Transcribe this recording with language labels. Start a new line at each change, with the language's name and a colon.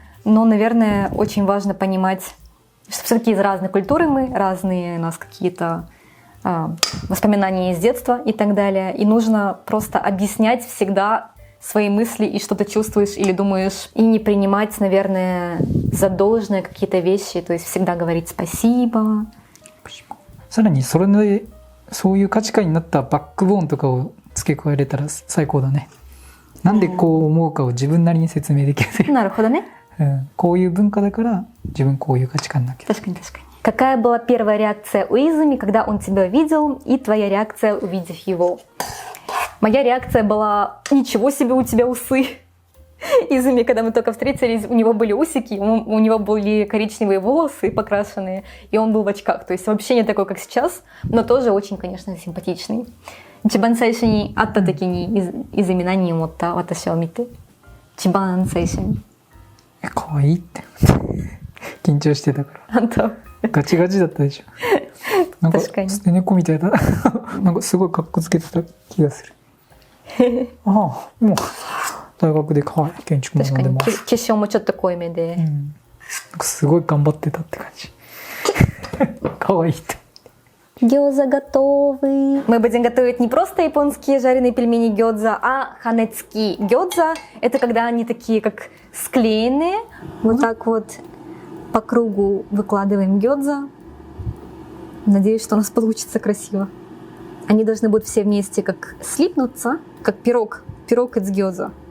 Russian: Но, наверное, очень важно понимать, что все-таки из разной культуры мы, разные у нас какие-то воспоминания из детства и так далее. И нужно просто объяснять всегда свои мысли и что ты чувствуешь или думаешь. И не принимать, наверное, за должное какие-то вещи. То есть всегда говорить спасибо.
Japanese: さらにそういう価値観になったバックボーンとかを付け加えれたら最高だね。なんでこう思うかを自分なりに説明できる。なるほどね。こういう文化だから自分こういう価値観だけど。確かに確かに。
Russian: Какая была первая реакция у Изуми, когда он тебя увидел, и твоя реакция, увидев его? Моя реакция была: ничего себе, у тебя усы. Изуми, когда мы только встретились, у него были усики, у него были коричневые волосы покрашенные, и он был в очках. То есть вообще не такой, как сейчас, но тоже очень, конечно, симпатичный.
Japanese: 一番最初に会った時にИзуми何を思った？私を見て。一番最初に。可愛いって。緊張してたから。本当。ガチガチだったでしょ。なんか捨て猫みたいだ。なんかすごい格好つけてた気がする。もう大学で建築学んでます。化粧もちょっと濃いめで、なんかすごい頑張ってたって感じ。可愛いって。
Russian: Гёдза готовы. Мы будем готовить не просто японские жареные пельмени гёдза, а ханецки. Гёдза — это когда они такие как склеенные. Вот так вот по кругу выкладываем гёдза. Надеюсь, что у нас получится красиво. Они должны будут все вместе как слипнуться, как пирог из гёдза.